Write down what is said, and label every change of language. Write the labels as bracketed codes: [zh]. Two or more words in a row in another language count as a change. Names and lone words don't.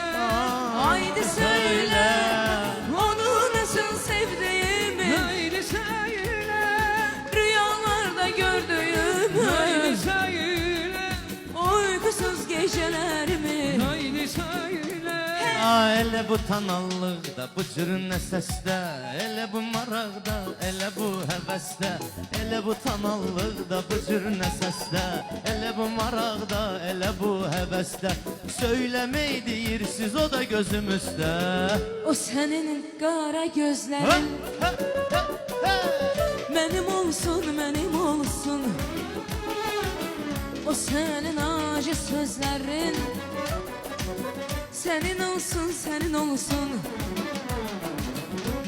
[tr] Haydi söyle, onu nasıl sevdiğimi, Haydi söyle, rüyalarda gördüğümü, haydi söyle, uykusuz gecelerimi. haydi söyle. [az] Ele bu tanallıqda, bu cür səsdə, elə bu maraqda, elə bu həvəsdə. Elə bu tanallıqda, bu cür səsdə, elə bu maraqda, elə bu həvəsdə. Söyləmək deyirsiz o da gözümüzdə. [tr] O senin kara gözlerin benim olsun, benim olsun. O senin acı sözlerin senin olsun, senin olsun.